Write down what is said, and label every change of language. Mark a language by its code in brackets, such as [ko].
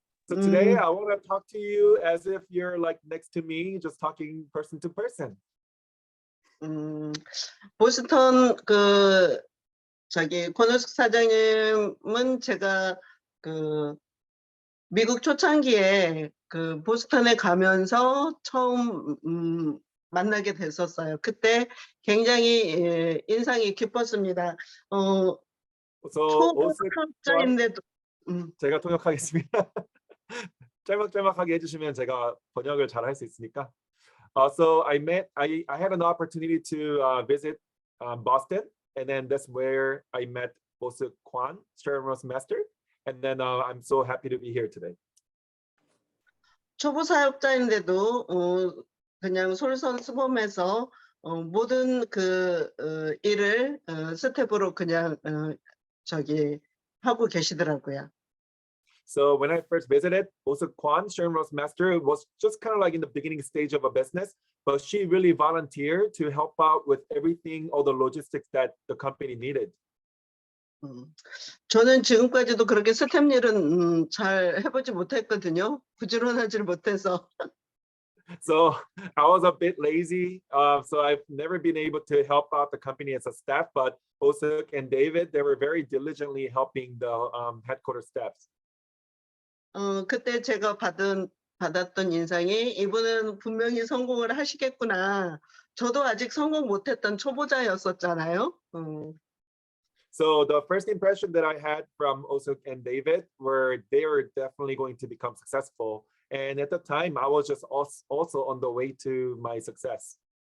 [en] So today I want to talk to you as if you're like next to me, just talking person to person. [ko] 보스턴 권우숙 사장님은 제가 미국 초창기에 보스턴에 가면서 처음 만나게 됐었어요. 그때 굉장히 인상이 깊었습니다. [en] So [ko] 초보자인데도 제가 통역하겠습니다. 짤막짤막하게 해주시면 제가 번역을 잘 할 수 있으니까. [en] So I had an opportunity to visit Boston, and then that's where I met Bosuk Kwan, Sharon Master, and then I'm so happy to be here today. [ko] 초보 사업자인데도 그냥 솔선수범해서 모든 일을 스텝으로 그냥 하고 계시더라고요. [en] So when I first visited, also Kwan, Sherman's master, was just kind of like in the beginning stage of a business, but she really volunteered to help out with everything, all the logistics that the company needed. [ko] 저는 지금까지도 그렇게 스텝 일은 잘 해보지 못했거든요. 부지런하지 못해서. [en] So I was a bit lazy, so I've never been able to help out the company as a staff, but Osuk and David, they were very diligently helping the headquarters staffs. [ko] 그때 제가 받았던 인상이 이분은 분명히 성공을 하시겠구나. 저도 아직 성공 못했던 초보자였었잖아요. [en] So the first impression that I had from Osuk and David were they were definitely going to become successful. And at the time, I was just also on the way to my success.